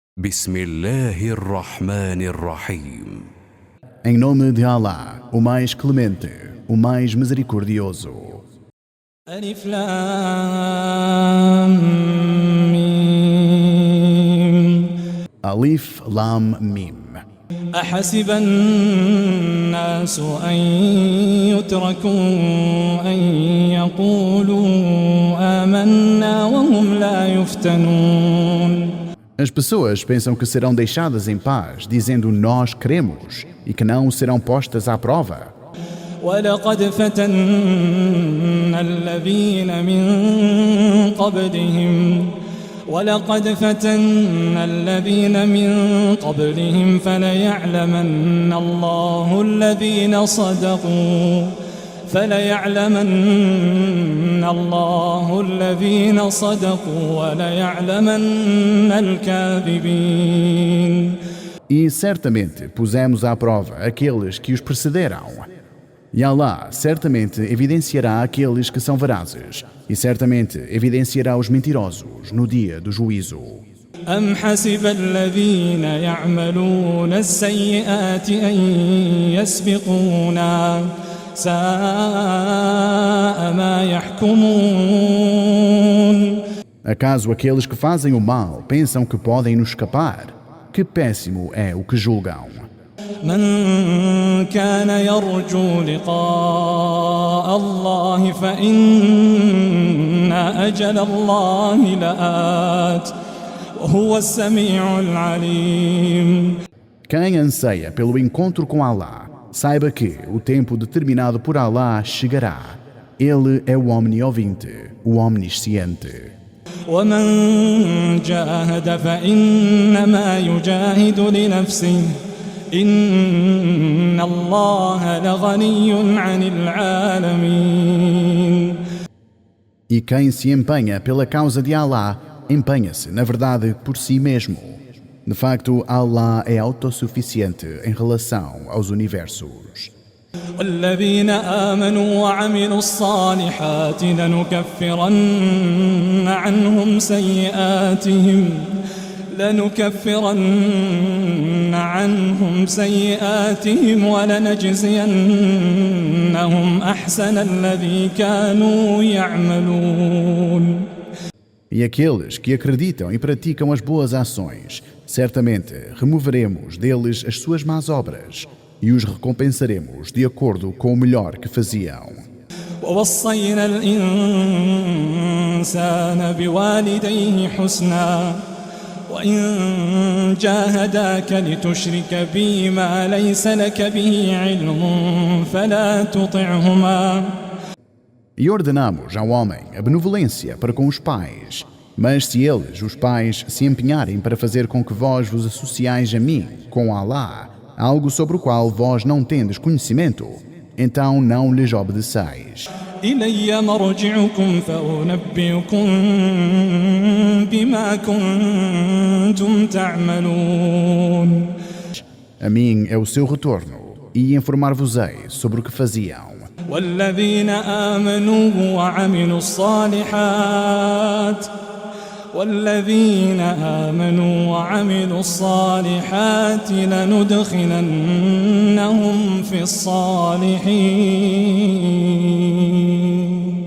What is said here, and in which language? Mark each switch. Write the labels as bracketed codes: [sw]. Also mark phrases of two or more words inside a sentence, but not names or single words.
[ar] بسم الله الرحمن الرحيم. [pt] Em nome de Allah, o mais clemente, o mais misericordioso. [ar] ألف لام ميم. ألف لام ميم. أحسب الناس أن يتركوا أن يقولوا آمنا وهم لا يفتنون. [pt] As pessoas pensam que serão deixadas em paz, dizendo nós cremos, e que não serão postas à prova. [ar] ولقد فتنا الذين من قبلهم فليعلمن الله الذين صدقوا وليعلمن الكاذبين. [pt] E certamente pusemos à prova aqueles que os precederam. E Allah certamente evidenciará aqueles que são verazes, e certamente evidenciará os mentirosos no dia do juízo. [ar] أم حسب الذين يعملون السيئات أن يسبقونا ساء ما يحكمون. [pt] Acaso aqueles que fazem o mal pensam que podem nos escapar? Que péssimo é o que julgam. [ar] من كان يرجو لقاء الله فإن أجل الله لآت وهو السميع العليم. [pt] Quem anseia pelo encontro com Allah, saiba que o tempo determinado por Allah chegará. Ele é o omniovinte, o omnisciente. [ar] ومن جاهد فإنما يجاهد لنفسه إن الله لغني عن العالمين. [pt] E quem se empenha pela causa de Allah, empenha-se, na verdade, por si mesmo. De facto, Allah é autossuficiente em relação aos universos. [ar] والذين آمنوا وعملوا الصالحات لنكفرن عنهم سيئاتهم ولنجزينهم أحسن الذي كانوا يعملون. [pt] E aqueles que acreditam e praticam as boas ações, certamente removeremos deles as suas más obras e os recompensaremos de acordo com o melhor que faziam. [ar] ووصينا الإنسان بوالديه حسنا وإن جاهداك لتشرك بي ما ليس لك به علم فلا تطعهما. [pt] E ordenamos ao homem a benevolência para com os pais. Mas se eles, os pais, se empenharem para fazer com que vós vos associais a mim, com Allah, algo sobre o qual vós não tendes conhecimento, então não lhes obedeceis. [ar] إلي مرجعكم فأنبئكم بما كنتم تعملون. [pt] A mim é o seu retorno, e informar-vos-ei sobre o que faziam. [ar] والذين آمنوا وعملوا الصالحات لندخلنهم في الصالحين.